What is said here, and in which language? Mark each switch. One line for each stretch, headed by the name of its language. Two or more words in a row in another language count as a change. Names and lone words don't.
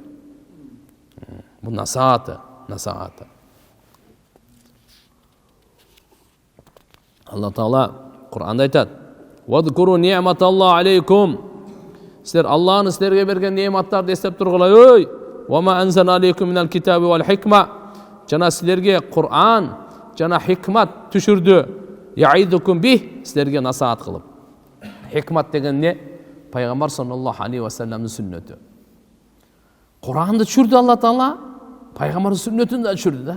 Kyrgyz: Бул насааты. Алла Таала Кур'анда айтат:
Arabic: "واذكروا نعمة الله عليكم."
Kyrgyz: Силер Аллахны силерге берген неъматтарды эстеп тургула. Ой,
Arabic: وما أنزلنا عليكم من الكتاب والحكمة.
Kyrgyz: Жана силерге Кур'ан жана хикмат түшүрдү.
Arabic: يعظكم به,
Kyrgyz: силерге насаат кылып. Хикмат деген не? Пайгамбар
Arabic: صلى الله عليه وسلم
Kyrgyz: сүннөтү. Кур'анды түшүрдү Алла Таала, пайгамбардын сүннөтүн да түшүрдү да.